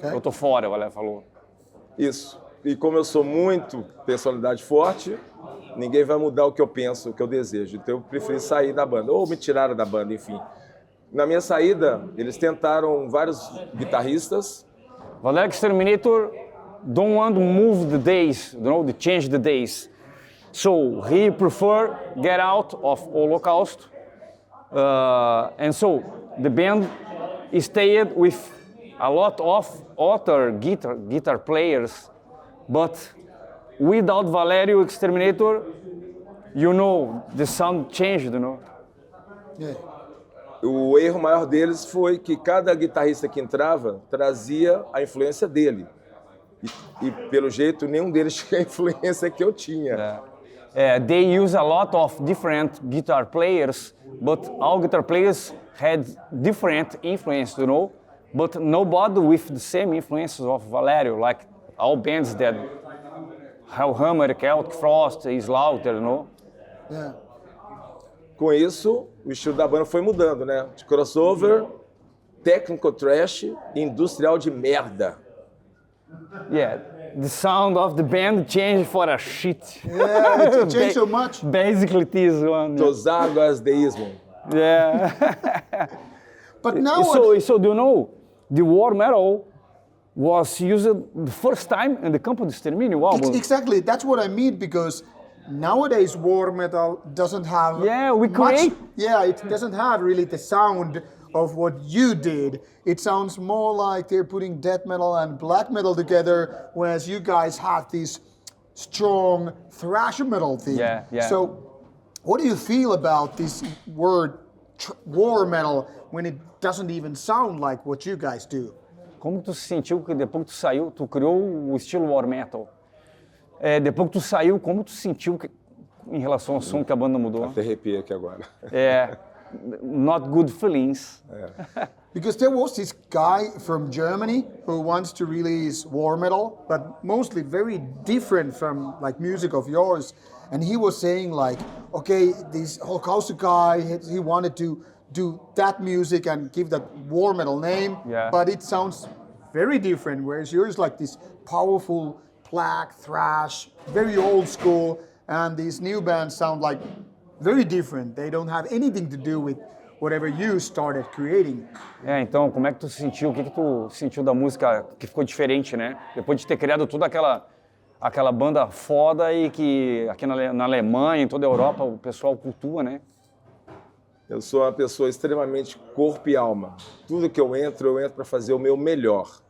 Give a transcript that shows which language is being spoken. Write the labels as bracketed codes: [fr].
[pt] Eu tô fora, o Valério falou. Isso. E como eu sou muito personalidade forte, ninguém vai mudar o que eu penso, o que eu desejo. Então eu preferi sair da banda, ou me tiraram da banda, enfim. Na minha saída, eles tentaram vários guitarristas. [en] Valério Exterminator don't want to move the days, you know, to change the days. So he prefer get out of Holocaust. And so the band stayed with a lot of other guitar players, but without Valério Exterminator, you know, the sound changed, you know. Yeah. [pt] O erro maior deles foi que cada guitarrista que entrava trazia a influência dele. E pelo jeito, nenhum deles tinha a influência que eu tinha. [en] They use a lot of different guitar players, but all guitar players had different influence, you know, but nobody with the same influences of Valério, like all bands that Hellhammer, Celtic Frost, Slaughter, you know. Yeah. [pt] Com isso, o estilo da banda foi mudando, né? De crossover, técnico trash e industrial de merda. [en] Yeah, the sound of the band changed for a shit. Yeah, it changed so much. Basically this one. Dos águas deísmo. Yeah. But now, So do you know, the war metal was used the first time in the Campo de Extermínio album. exactly, that's what I mean, because nowadays war metal doesn't have we create. It doesn't have really the sound of what you did. It sounds more like they're putting death metal and black metal together, whereas you guys have this strong thrash metal thing. Yeah. So what do you feel about this word war metal when it doesn't even sound like what you guys do? [pt] Como tu se sentiu que depois que tu saiu, tu criou o estilo war metal? Depois que tu saiu, como tu se sentiu em relação ao som que a banda mudou? Até arrepiei aqui agora. [en] Not good feelings. Because there was this guy from Germany who wants to release war metal, but mostly very different from like music of yours. And he was saying like, okay, this Holocausto guy, he wanted to do that music and give that war metal name, but it sounds very different, whereas yours like this powerful black thrash, very old school, and these new bands sound like very different. They don't have anything to do with whatever you started creating. [pt] Então, como é que tu sentiu? O que tu sentiu da música que ficou diferente, né? Depois de ter criado toda aquela banda foda e que aqui na Alemanha, em toda a Europa, o pessoal cultua, né? Eu sou uma pessoa extremamente corpo e alma. Tudo que eu entro para fazer o meu melhor.